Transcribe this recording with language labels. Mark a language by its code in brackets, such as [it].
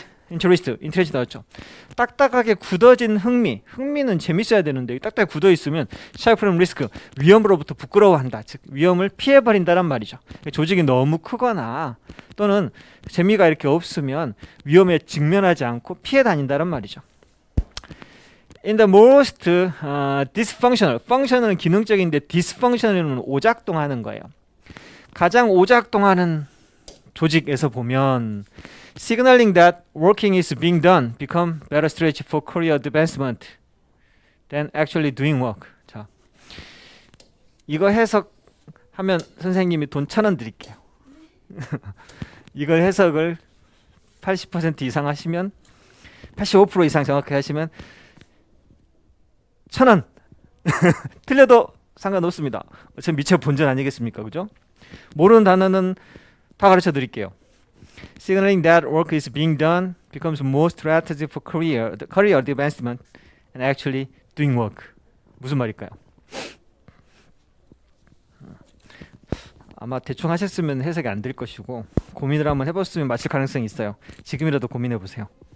[ko] interest 나왔죠. 딱딱하게 굳어진 흥미는 재밌어야 되는데 딱딱하게 굳어 있으면 [en] shy from risk, [ko] 위험으로부터 부끄러워한다. 즉 위험을 피해버린다란 말이죠. 조직이 너무 크거나 또는 재미가 이렇게 없으면 위험에 직면하지 않고 피해 다닌다란 말이죠. [en] In the most dysfunctional, [ko] functional은 기능적인데 dysfunctional은 오작동하는 거예요. 가장 오작동하는 조직에서 보면 [en] signaling that working is being done become better strategy for career advancement than actually doing work. [ko] 자, 이거 해석하면 선생님이 돈 1,000원 드릴게요. 이걸 해석을 80% 이상 하시면 85% 이상 정확하게 하시면 1,000원 틀려도 상관없습니다. 어차피 미처 본전 아니겠습니까? 그죠? 모르는 단어는 다 가르쳐 드릴게요. [en] Signaling that work is being done becomes more strategic for career advancement and actually doing work. [ko] 무슨 말일까요? 아마 대충 하셨으면 해석이 안 될 것이고 고민을 한번 해봤으면 맞힐 가능성이 있어요. 지금이라도 고민해 보세요.